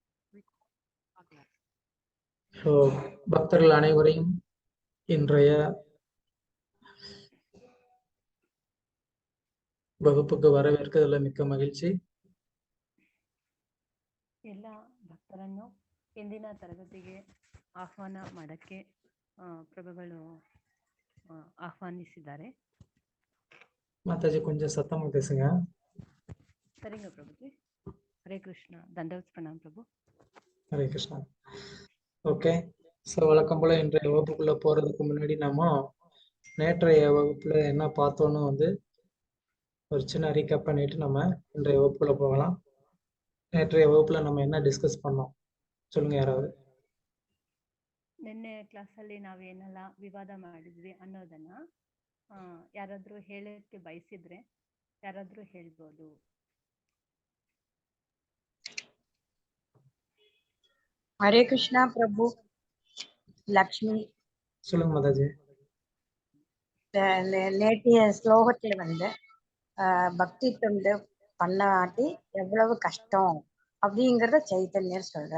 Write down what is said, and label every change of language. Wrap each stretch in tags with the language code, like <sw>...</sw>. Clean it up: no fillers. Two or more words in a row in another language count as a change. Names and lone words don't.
<ta>ஸோ பக்தர்கள் அனைவரையும் இன்றைய வகுப்புக்கு வரவேற்கிறதுல மிக்க ಮಗಿಲ್ಚಿ.</ta> <kn>ಎಲ್ಲ ಭಕ್ತರನ್ನು ಇಂದಿನ ತರಗತಿಗೆ ಆಹ್ವಾನ ಮಾಡಕ್ಕೆ ಪ್ರಭುಗಳು ಆಹ್ವಾನಿಸಿದ್ದಾರೆ.</kn> <ta>மாதாஜி கொஞ்சம் சத்தமா பேசுங்க. சரிங்க பிரபுஜி. ஹரே கிருஷ்ணா. தண்டவத் பிரணாம் பிரபு. ஹரே கிருஷ்ணா. ஓகே, ஸோ வழக்கம் போல இன்றைய வகுப்புக்குள்ள போறதுக்கு முன்னாடி நம்ம நேற்றைய வகுப்புல என்ன பார்த்தோன்னு ஒரு சின்ன ரீகேப் பண்ணிட்டு நம்ம இன்றைய வகுப்புல போகலாம். நேற்றைய வகுப்புல நம்ம என்ன டிஸ்கஸ் பண்ணோம் சொல்லுங்க யாராவது.</ta> <kn>ನಿನ್ನೆ ಕ್ಲಾಸಲ್ಲಿ ನಾವೇನೆಲ್ಲ ವಿವಾದ ಮಾಡಿದ್ವಿ ಅನ್ನೋದನ್ನ ಯಾರಾದ್ರೂ ಹೇಳಕ್ಕೆ ಬಯಸಿದ್ರೆ ಯಾರಾದ್ರೂ ಹೇಳ್ಬೋದು.</kn> <ta>ஹரே கிருஷ்ணா பிரபு. லக்ஷ்மி சொல்லுங்க மாதாஜி. நேற்றைய ஸ்லோகத்துல பக்தி தொண்டு பண்ணாட்டி எவ்வளவு கஷ்டம் அப்படிங்கறத சைத்தன்யர் சொல்றார்.</ta>